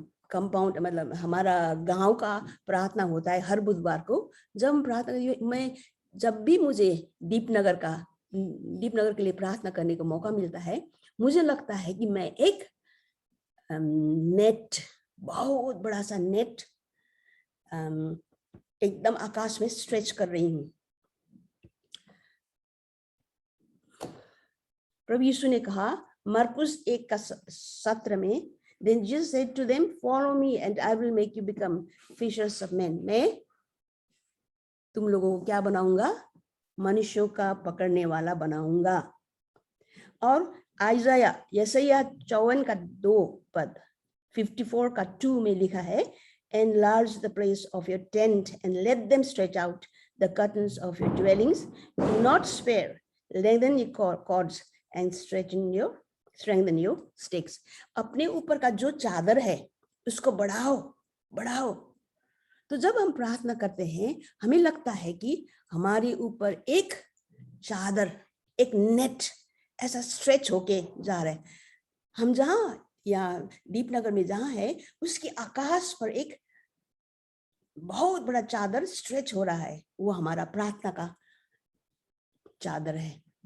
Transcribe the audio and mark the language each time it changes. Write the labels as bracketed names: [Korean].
[Hindi] Compound मतलब हमारा गांव का प्रार्थना होता है हर बुधवार को, जब हम प्रार्थना, मैं जब भी मुझे दीपनगर के लिए प्रार्थना करने का मौका मिलता है, मुझे लगता है कि मैं एक नेट, बहुत बड़ा सा नेट एकदम आकाश में स्ट्रेच कर रही हूँ। प्रभु यीशु ने कहा मरकुस 1:17 में, [English] Then Jesus said to them, follow me and I will make you become fishers of men. [Hindi] मैं तुम लोगों को क्या बनाऊंगा? मनुष्यों का पकड़ने वाला बनाऊंगा। और यशायाह 54:2 54:2 में लिखा है, [English] enlarge the place of your tent and let them stretch out the curtains of your dwellings. Do not spare, lengthen your cords and strengthen your sticks. [Hindi] अपने ऊपर का जो चादर है उसको बढ़ाओ। तो जब हम प्रार्थना करते हैं, हमें लगता है कि हमारे ऊपर एक चादर, एक नेट ऐसा स्ट्रेच होके जा रहा है। हम जहाँ या दीपनगर में जहाँ है, उसके आकाश पर एक बहुत बड़ा चादर स्ट्रेच हो रहा है, वो हमारा प्रार्थना का चादर है।